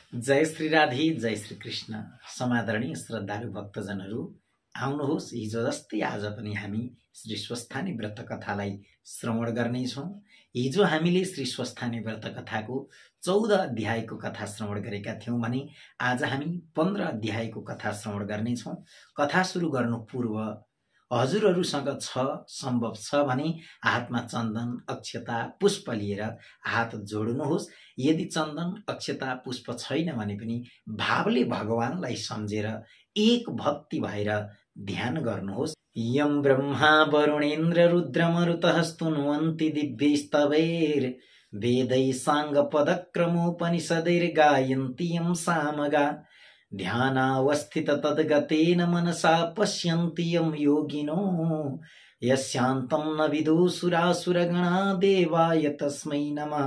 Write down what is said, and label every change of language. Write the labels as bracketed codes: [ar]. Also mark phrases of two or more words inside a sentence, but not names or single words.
[ne] जय श्री राधे, जय श्री कृष्ण। समादरणीय श्रद्धालु भक्तजनहरू, आउनुहोस्, हिजो जस्तै आज पनि हामी श्री स्वस्थानी व्रत कथालाई श्रवण गर्नेछौँ। हिजो हामीले श्री स्वस्थानी व्रत कथाको 14 अध्यायको कथा श्रवण गरेका थियौँ भने आज हामी 15 अध्यायको कथा श्रवण गर्नेछौँ। कथा सुरु गर्नु पूर्व हजुरहरूसँग सम्भव छ भने हातमा चन्दन, अक्षता, पुष्प लिएर हात जोड्नुहोस्। यदि चन्दन, अक्षता, पुष्प छैन भने पनि भावले भगवानलाई सम्झेर एक भक्ति भएर ध्यान गर्नुहोस्। [sa] यम ब्रह्मा वरुणेन्द्र रुद्रमरुतः स्तुन्वन्ति दिव्यैस्तवैर् वेदै साङ्गपदक्रमोपनिषदैर्गायन्ति यं सामगा ध्यानावस्थित तद्गतेन मनसा पश्यन्ति यं योगिनो यस्यान्तं न विदुसुरासुरगणा देवाय तस्मै नमः।